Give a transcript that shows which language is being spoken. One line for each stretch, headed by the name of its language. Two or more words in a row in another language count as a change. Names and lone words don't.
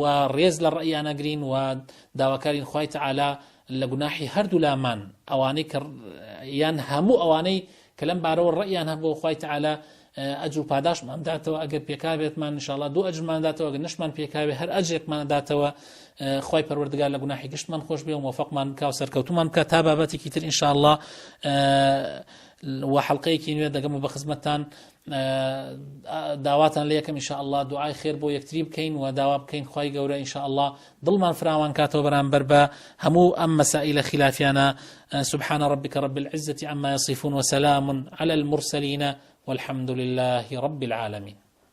Central Kurdish: ڕێز لە ڕەئیان ئەگرین و داواکارین خوای تەعالا لە گوناحی هەردوو لامان ئەوانەی کە یان هەموو ئەوانەی کە لەم بارەوە ڕەئیان هەبوو خوای تەعالا ئەجر و پاداشمان داتەوە ئەگەر پێکابێتمان انشاءالله دوو ئەجرمان داتەوە ئەگەر نەشمان پێکاوێ هەر ئەجرێکمان داتەوە خوای پەروەردگار لە گوناحی گشتمان خۆش بێ و موفقمان بکا و سەرکەوتومان بکە تا بابەتێکی تر انشاءالله و حەڵقەیەکی نوێ دەگەم و بە خزمەتتان داواتان لە یەکەم انشاءالله دوعای خێر بۆ یەکتری بکەین و داوا بکەین خوای گەورە انشاءالله دڵمان فراوان کاتەوە بەرامبەر بە هەموو ئەم مەسائلە خلافیانە
Arabic: سبحان ربك رب العزة عما يصفون وسلام على المرسلين والحمد لله رب العالمين.